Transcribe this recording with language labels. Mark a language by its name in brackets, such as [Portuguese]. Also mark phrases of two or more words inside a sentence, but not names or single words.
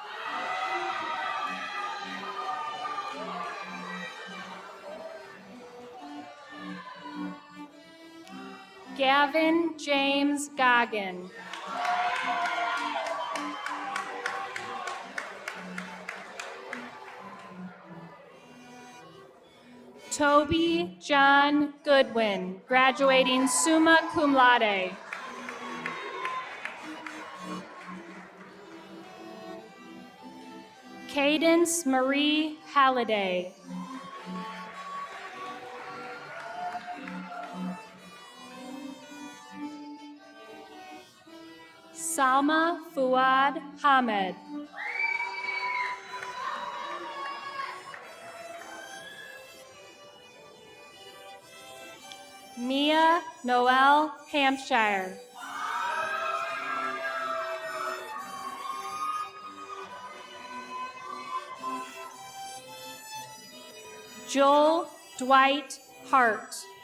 [English] Gavin James Goggin. Toby John Goodwin, graduating [Latin] summa cum laude. [English] Cadence Marie Halliday. Salma Fuad Hamed. Mia Noel Hampshire. Joel Dwight Hart.